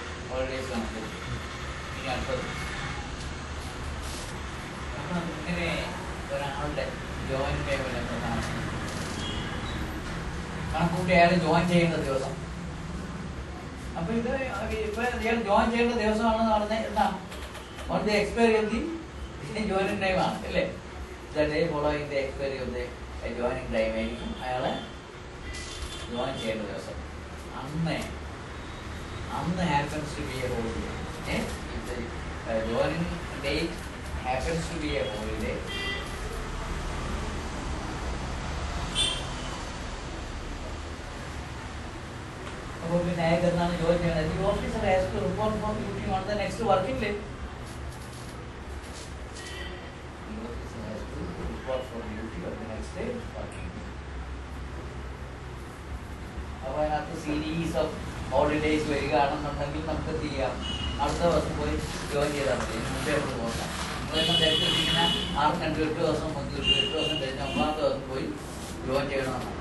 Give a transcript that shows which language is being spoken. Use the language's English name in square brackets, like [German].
[Malayalam] Holidays കണക്ക് ഇനി അടുത്തത് ഇങ്ങനെ ഒരാളുടെ ജോയിൻ ടൈമിൽ കണക്കൂട്ടി അയാൾ ജോയിൻ ചെയ്യുന്ന ദിവസം. അപ്പൊ ഇത് ഇപ്പൊ ഇയാൾ ജോയിൻ ചെയ്യേണ്ട ദിവസമാണെന്ന് പറഞ്ഞാൽ എന്താണ് [English] on the expiry of the joining time [Malayalam] ആണ് അല്ലേ? [English] the day following the expiry of the joining time [Malayalam] ആയിരിക്കും അയാളെ ജോയിൻ ചെയ്യേണ്ട ദിവസം. അന്ന് [English] happens to be a holiday. If the joining date happens to be a holiday, [Malayalam] അപ്പോൾ പിന്നെ അയാൾക്ക് എന്താണ് ജോയിൻ ചെയ്യുന്നത്? [English] The officer has to report for duty on the next working day. The officer has to report for duty on the next day working day. [Malayalam] അപ്പോൾ അതിനകത്ത് series of holidays വരികയാണെന്നുണ്ടെങ്കിൽ നമുക്ക് എന്ത് ചെയ്യാം? അടുത്ത ദിവസം പോയി ജോയിൻ ചെയ്താൽ മതി. മുമ്പേ നമ്മൾ പോകാം. നമ്മളെല്ലാം തിരക്കിട്ടിരിക്കുന്ന 6 8 ദിവസം 8 ദിവസം കഴിഞ്ഞ് 9ാമത്തെ ദിവസം പോയി ജോയിൻ ചെയ്യണമെന്നാണ്.